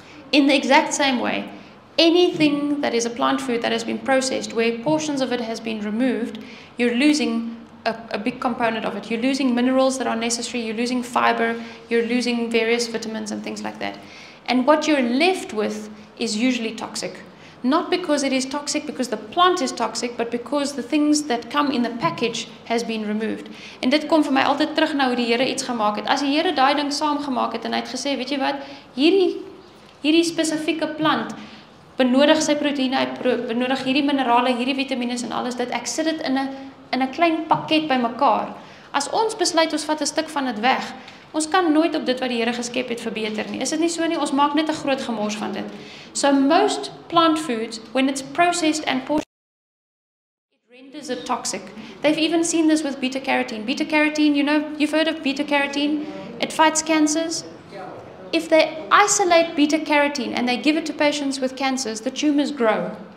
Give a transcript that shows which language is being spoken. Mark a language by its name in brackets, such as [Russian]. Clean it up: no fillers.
[English] In the exact same way, anything that is a plant food that has been processed where portions of it has been removed, you're losing a big component of it. You're losing minerals that are necessary, you're losing fiber, you're losing various vitamins and things like that. And what you're left with is usually toxic. Not because it is toxic, because the plant is toxic, but because the things that come in the package has been removed. [Afrikaans] En dit kom vir my altyd terug na hoe die Here iets gemaak het. As die Here daai ding saamgemaak het en hy het gesê, weet jy wat, hierdie spesifieke plant benodig sy proteïene, hy benodig hierdie minerale, hierdie vitamines en alles dit. Ek sit dit in 'n klein pakket bymekaar. As ons besluit ons vat 'n stuk van dit weg, ons kan nooit op dit wat die Here geskep het verbeter nie. Is dit nie so nie? Ons maak net 'n groot gemors van dit. [English] So most plant foods, when it's processed and portioned, it renders it toxic. They've even seen this with beta carotene. Beta carotene, you've heard of beta carotene? It fights cancers. If they isolate beta carotene and they give it to patients with cancers, the tumors grow.